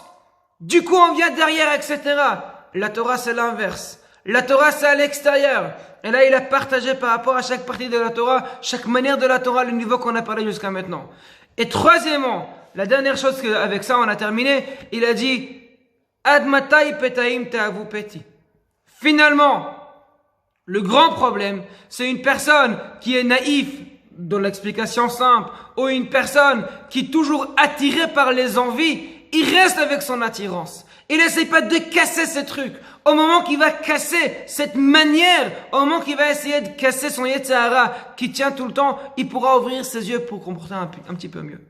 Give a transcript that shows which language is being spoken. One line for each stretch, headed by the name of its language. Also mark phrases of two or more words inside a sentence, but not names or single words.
French: Du coup, on vient derrière, etc. La Torah, c'est l'inverse. La Torah, c'est à l'extérieur. Et là, il a partagé par rapport à chaque partie de la Torah, chaque manière de la Torah, le niveau qu'on a parlé jusqu'à maintenant. Et troisièmement, la dernière chose avec ça on a terminé, il a dit
Hebrew: עד מתי פתיים תאהבו פתי.
French: Finalement, le grand problème, c'est une personne qui est naïve dans l'explication simple, ou une personne qui est toujours attirée par les envies, il reste avec son attirance. Il n'essaie pas de casser ce truc. Au moment qu'il va casser cette manière, au moment qu'il va essayer de casser son Yetzirah qui tient tout le temps, il pourra ouvrir ses yeux pour comprendre un petit peu mieux.